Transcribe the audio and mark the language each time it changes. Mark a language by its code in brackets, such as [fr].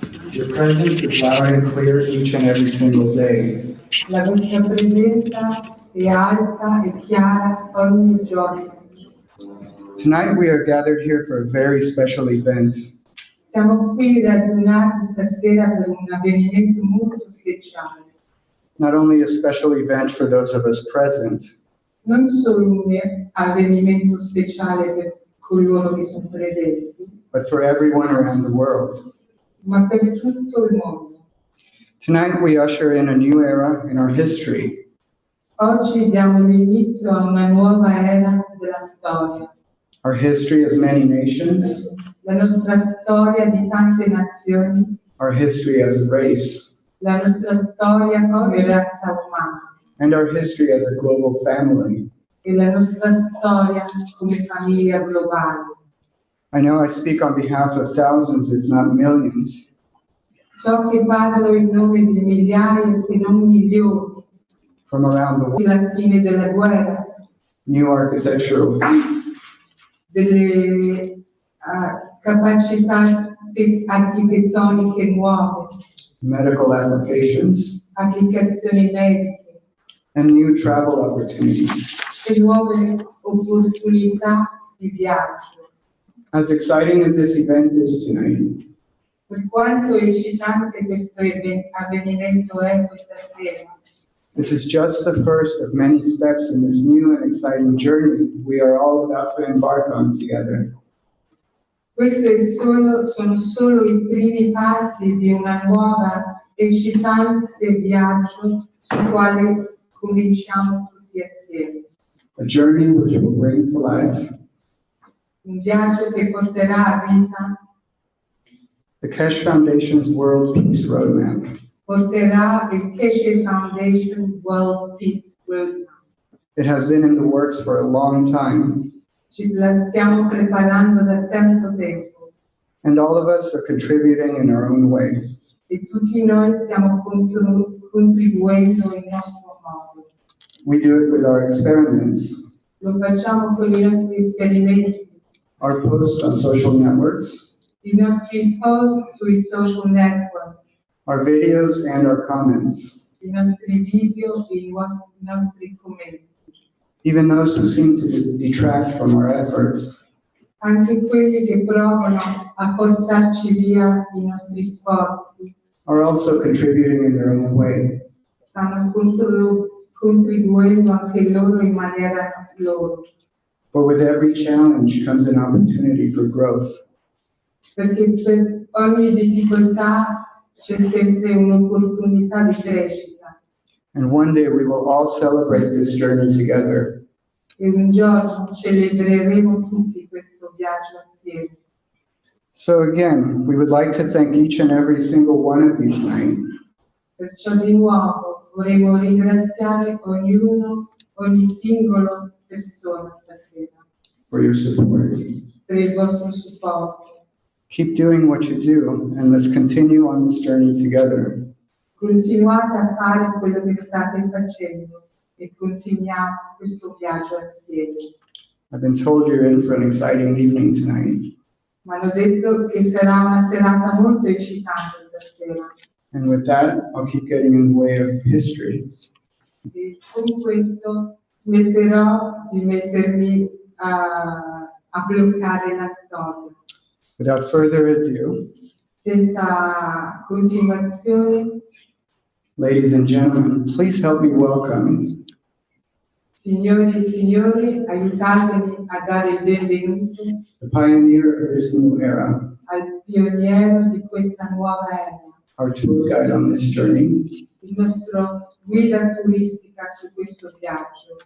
[en] Your presence is loud and clear each and every single day. [it] La vostra presenza è alta e chiara ogni giorno. [en] Tonight we are gathered here for a very special event. [it] Siamo qui radunati stasera per un avvenimento molto speciale. [en] Not only a special event for those of us present, [it] Non solo un avvenimento speciale per coloro che sono presenti, [en] but for everyone around the world. [it] ma per tutto il mondo. [en] Tonight we usher in a new era in our history. [it] Oggi diamo l'inizio a una nuova era della storia. [en] Our history as many nations, [it] La nostra storia di tante nazioni, [en] our history as a race, [it] la nostra storia come razza umana [en] and our history as a global family. [it] e la nostra storia come famiglia globale. [en] I know I speak on behalf of thousands, if not millions, [it] So che parlo in nome di migliaia, se non milioni, [en] from around the world. [it] fino alla fine della guerra, [en] New architectural feats, [it] delle capacità architettoniche nuove, [en] medical applications, [it] applicazioni mediche [en] and new travel opportunities. [it] e nuove opportunità di viaggio. [en] As exciting as this event is tonight, [it] Per quanto eccitante questo avvenimento è questa sera, [en] this is just the first of many steps in this new and exciting journey we are all about to embark on together. [it] sono solo i primi passi di una nuova eccitante viaggio sul quale cominciamo tutti assieme. [en] A journey which will bring to life [it] Un viaggio che porterà a vita, [en] the Keshe Foundation's World Peace Roadmap. [it] porterà il Keshe Foundation World Peace Roadmap. [en] It has been in the works for a long time, [it] Ci la stiamo preparando da tanto tempo [en] and all of us are contributing in our own way. [it] e tutti noi stiamo contribuendo in nostro modo. [en] We do it with our experiments, [it] Lo facciamo con i nostri esperimenti, [en] our posts on social networks, [it] i nostri post sui social network, [en] our videos, and our comments. [it] i nostri video e i nostri commenti. [en] Even those who seem to detract from our efforts [it] Anche quelli che provano a portarci via i nostri sforzi [en] are also contributing in their own way. [it] stanno contribuendo anche loro in maniera loro, [en] For with every challenge comes an opportunity for growth. [it] perché per ogni difficoltà c'è sempre un'opportunità di crescita [en] And one day we will all celebrate this journey together. [it] e un giorno celebreremo tutti questo viaggio assieme. [en] So again, we would like to thank each and every single one of you tonight [it] Perciò di nuovo vorremmo ringraziare ogni singolo persona stasera [en] for your support. [it] per il vostro supporto. [en] Keep doing what you do, and let's continue on this journey together. [it] Continuate a fare quello che state facendo e continuiamo questo viaggio assieme. [en] I've been told you're in for an exciting evening tonight. [it] Mi hanno detto che sarà una serata molto eccitante stasera [en] And with that, I'll keep getting in the way of history. [it] e con questo smetterò di mettermi a bloccare la storia. [en] Without further ado, [it] Senza continuazione, [en] Ladies and gentlemen, please help me welcome [it] Signori e signori, aiutatemi a dare il benvenuto [en] the pioneer of this new era, [it] al pioniere di questa nuova era, [en] our tour guide on this journey, [it] il nostro guida turistica su questo viaggio,